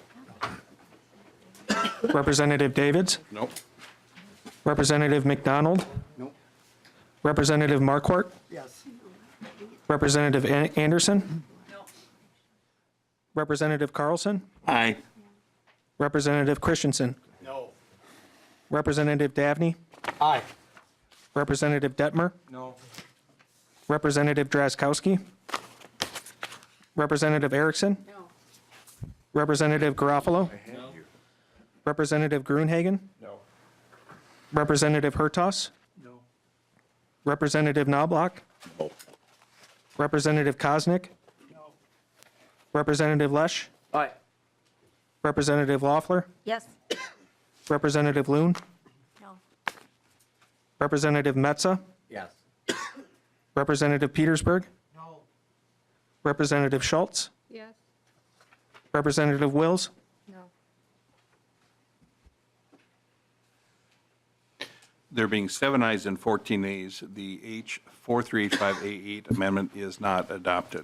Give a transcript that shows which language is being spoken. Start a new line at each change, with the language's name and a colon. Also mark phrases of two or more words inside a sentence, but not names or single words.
English: Representative Davids? Nope. Representative McDonald? Nope. Representative Marquardt? Yes. Representative Anderson? No. Representative Carlson? Aye. Representative Christensen? No. Representative Davney? Aye. Representative Detmer? No. Representative Drazkowski? Representative Erickson? No. Representative Garofalo? No. Representative Gruenhagen? No. Representative Hertaus? No. Representative Knobloch? No. Representative Koznick? No. Representative Lesh? Aye. Representative Loeffler? Yes. Representative Loon? No. Representative Metza? Yes. Representative Petersburg? No. Representative Schultz? Yes. Representative Wills? No. There being 7 ayes and 14 nays, the H 4385A8 amendment is not adopted.